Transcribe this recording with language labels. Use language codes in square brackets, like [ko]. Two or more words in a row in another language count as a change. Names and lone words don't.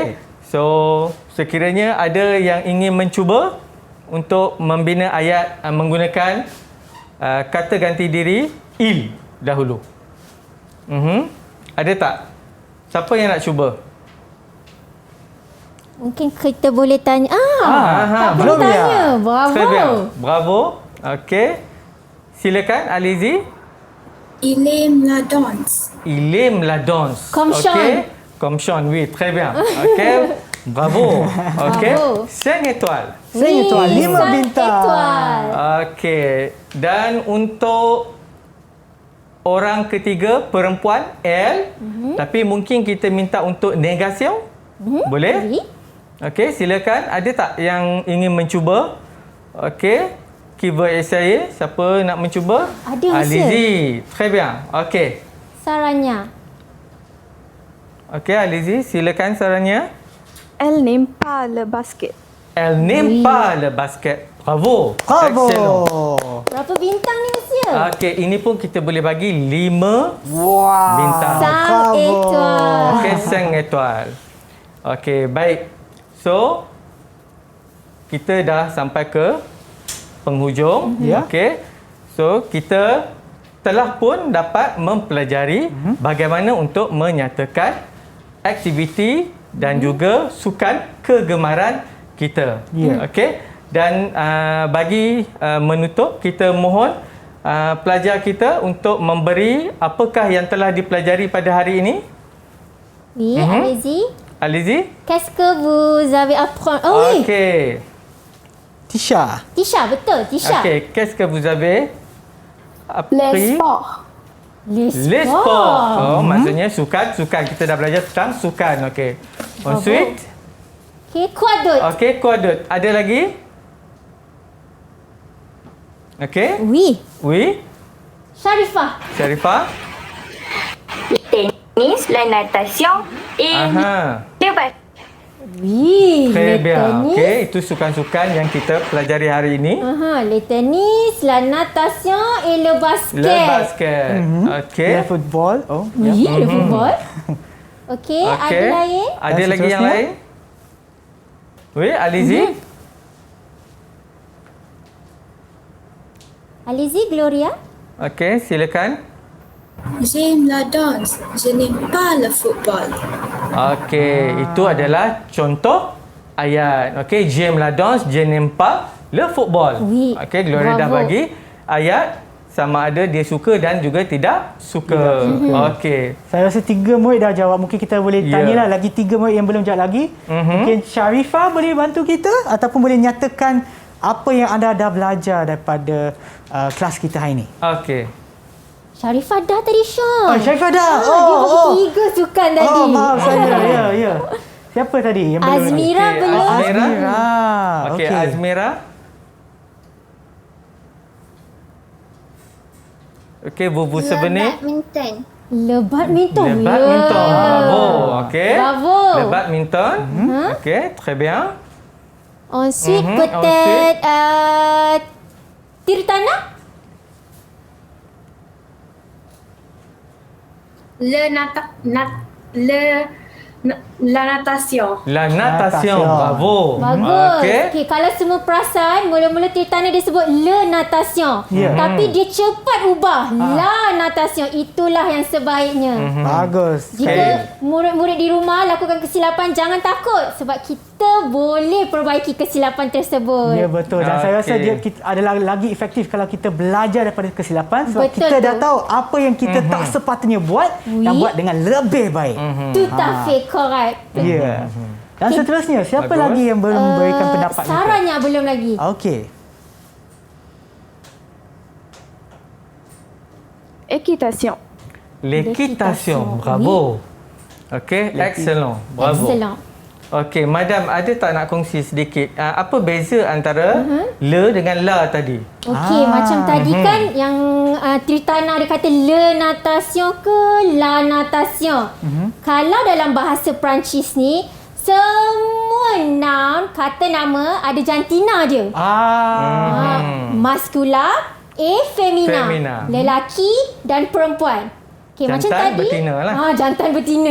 [ms] So sekiranya ada yang ingin mencuba untuk membina ayat menggunakan kata ganti diri il dahulu. Ada tak? Siapa yang nak cuba? Mungkin kita boleh tanya. Tak boleh belum ya? tanya. [fr] Bravo. Très bien. Bravo. [ms] Okey. Silakan Alizi. [fr] Il aime la danse. Il aime la danse. Comme Sean. [ms] Okey. [fr] Comme Sean, oui, très bien. Okey. Bravo. Okey. Bravo. 5 étoiles. [ms] Saya tuan, 5 sang bintang. [fr] étoile. [ms] Okey. Dan untuk orang ketiga perempuan L, tapi mungkin kita minta untuk negation. Boleh? [fr] Oui. [ms] Okey, silakan. Ada tak yang ingin mencuba? Okey. [fr] Qui veut essayer? [ms] Siapa nak mencuba? Ada, [fr] Monsieur. Alizi. Très bien. [ms] Okey. Sarannya. Okey, Alizi, silakan sarannya. [fr] Elle n'aime pas le basket. Elle n'aime pas le basket. Bravo. Bravo. Excellent. [ms] Berapa bintang ni, Monsieur? Okey, ini pun kita boleh bagi 5 Wow. bintang. Sang [fr] bravo. étoile. Okey, 5 étoiles. [ms] Okey, baik. So, kita dah sampai ke penghujung. Ya. Okey. So, kita telah pun dapat mempelajari bagaimana untuk menyatakan aktiviti dan juga sukan kegemaran kita. Ya. Okey. Dan bagi menutup, kita mohon pelajar kita untuk memberi apakah yang telah dipelajari pada hari ini. [fr] Oui, allez-y. Alizi? Qu'est-ce que vous avez appris? Oh oui. [ms] Okey. Tisha. Tisha, betul. Tisha. Okey, [fr] qu'est-ce que vous avez appris? Les sports. Les Les sports. [ms] Oh, maksudnya sukan. Kita dah belajar tentang sukan. Okey. [fr] Ensuite, Okay, quoi d'autre? okey, quoi d'autre? [ms] Ada lagi? Okey. [fr] Oui. Oui. Sharifah. Sharifah? Le tennis, la natation et Aha. le basket. Oui. Très le bien. tennis. [ms] Okey, itu sukan-sukan yang kita pelajari hari ini. [fr] Le tennis, la natation et le basket. Le basket. Okey. Le football. Oh, Oui, le football. [ms] Okey, ada lain? Ada Dan lagi yang seterusnya? lain? [fr] Oui, Alizi? Allez-y, Gloria. [ms] Okey, silakan. [fr] J'aime la danse. Je n'aime pas le football. [ms] Okey, itu adalah contoh ayat. Okey, [fr] j'aime la danse, je n'aime pas le football. Oui. [ms] Okey, Gloria dah [fr] Bravo. [ms] bagi ayat sama ada dia suka dan juga tidak suka. Okey. Saya rasa 3 murid dah jawab. Mungkin kita boleh Ya. tanyalah lagi 3 murid yang belum jawab lagi. Mungkin Sharifah boleh bantu kita ataupun boleh nyatakan apa yang anda dah belajar daripada kelas kita hari ini. Okey. Sharifah dah tadi, Sean. Oh, Sharifah dah. Dia bagi 3 sukan tadi. Oh, maaf saya. Ya. Siapa tadi yang belum? Azmira Okey, belum. Azmira. Okey. Okey, Azmira. Okey, Bubu Sebenih. Badminton. [fr] Le badminton. Le badminton. Bravo. Okey. Bravo. Le badminton. Okey, très bien. Ensuite, Mhm, peut-être tir tanah. La natation. La natation. Natation. Bravo. [ms] Bagus. Okey. Okay, kalau semua perasan, mula-mula tir tanah dia sebut le natation. Ya. Tapi dia cepat ubah. La natation. Itulah yang sebaiknya. Bagus. Jika murid-murid di rumah lakukan kesilapan, jangan takut. Sebab kita boleh perbaiki kesilapan tersebut. Ya, betul. Dan saya rasa Okey. dia adalah lagi efektif kalau kita belajar daripada kesilapan sebab Betul kita dah tu. tahu apa yang kita tak sepatutnya buat dan Oui. buat dengan lebih baik. [fr] Tout à fait correct. [ms] Ya. Dan seterusnya, siapa Bagus. lagi yang belum memberikan pendapat kita? Saranya belum lagi. Okey. [fr] Équitation. L'équitation. Bravo. Okey, excellent. Bravo. Excellent. [ms] Okey, Madam, ada tak nak kongsi sedikit apa beza antara le dengan la tadi? Okey, macam tadi kan yang Tritana dia kata le natation ke la natation. Kalau dalam bahasa Perancis ni, semua noun, kata nama ada jantina dia. [fr] Maskula et femina. Femina. [ms] Lelaki dan perempuan. Okey, macam Jantan tadi. betina lah. Jantan betina.